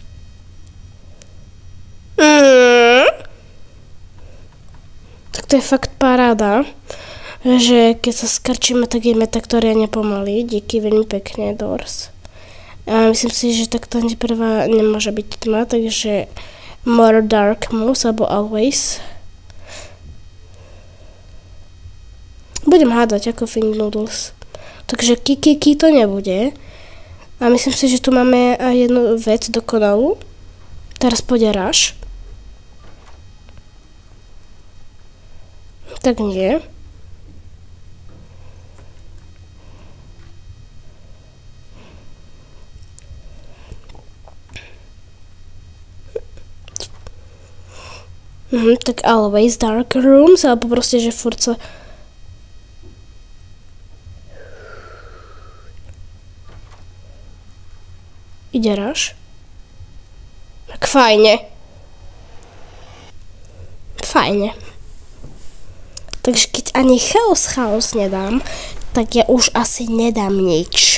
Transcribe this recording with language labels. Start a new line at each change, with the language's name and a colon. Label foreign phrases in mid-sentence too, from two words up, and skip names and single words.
Slovak: Tak to je fakt paráda, že keď sa skrčíme, tak ideme takto riadne pomaly. Díky veľmi pekne, Dors. A myslím si, že takto prvá nemôže byť tma, takže
English: more dark moves,
Slovak: alebo always. Budem hádať ako Fig Noodles. Takže kiki to nebude. A myslím si, že tu máme aj jednu vec dokonalú. Teraz pôjde rush. Tak nie. Tak
English: always dark rooms,
Slovak: alebo proste, že furt sa... Ide rush? Tak fajne. Fajne. Takže keď ani chaos nedám, tak ja už asi nedám nič.